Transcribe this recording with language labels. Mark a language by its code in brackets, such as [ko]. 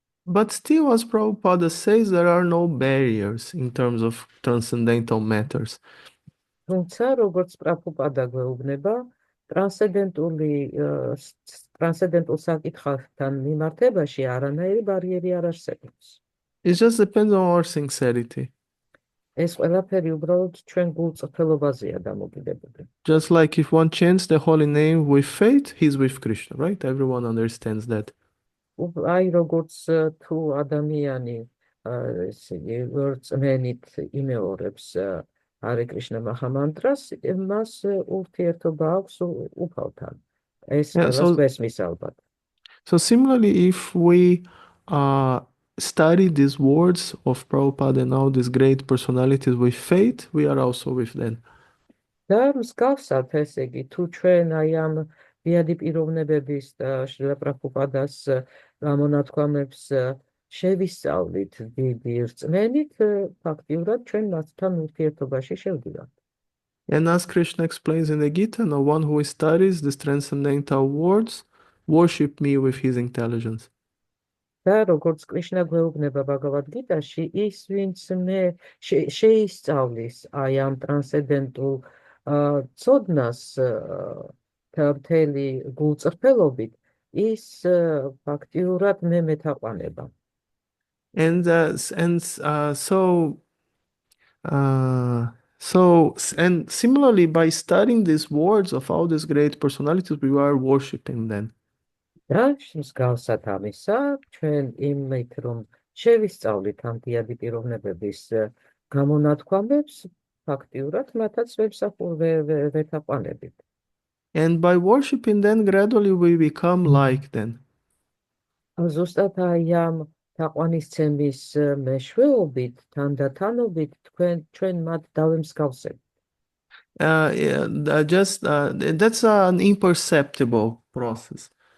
[en] But still, as Prabhupada says, there are no barriers in terms of transcendental matters. [ka] თუმცა, როგორც პრაბჰუპადა გვეუბნება, ტრანსცენდენტულ საკითხებთან მიმართებაში არანაირი ბარიერი არ არსებობს. [en] It just depends on our sincerity. [ka] ეს ყველაფერი უბრალოდ ჩვენ გულწრფელობაზეა დამოკიდებული. [en] Just like if one chants the holy name with faith, he's with Krishna, right? Everyone understands that. [ka] აი როგორც თუ ადამიანი რწმენით იმეორებს Hare Krishna Mahamantras, მას ურთიერთობა აქვს უფალთან. ეს ყველას გვესმის ალბათ. [en] So similarly, if we study these words of Prabhupada and all these great personalities with faith, we are also with them. [ka] და მსგავსად, ესე იგი, თუ ჩვენ აი ამ ბიადი პიროვნებების და შრილა პრაბჰუპადას გამონათქვამებს შევისწავლით დიდი რწმენით, ფაქტიურად ჩვენ მასთან ურთიერთობაში შევდივართ. [en] And as Krishna explains in the Gita, no one who studies these transcendental words worship me with his intelligence. [ka] და როგორც კრიშნა გვეუბნება ბაგავად გიტაში, ის ვინც შეისწავლის აი ამ ტრანსცენდენტულ ცოდნას მთელი გულწრფელობით, ის ფაქტიურად მე მეთაყვანება. [en] And uh, and similarly, by studying these words of all these great personalities, we are worshiping them. [ka] და მსგავსად ამისა, ჩვენ იმით რომ შევისწავლით ამ დიადი პიროვნებების გამონათქვამებს, ფაქტიურად მათაც ვეთაყვანებით. [en] And by worshiping them, gradually we become like them. [ka] ზუსტად აი ამ თაყვანისცემის მეშვეობით, თანდათანობით ჩვენ მათ დავემსგავსებთ. [en] That's an imperceptible process.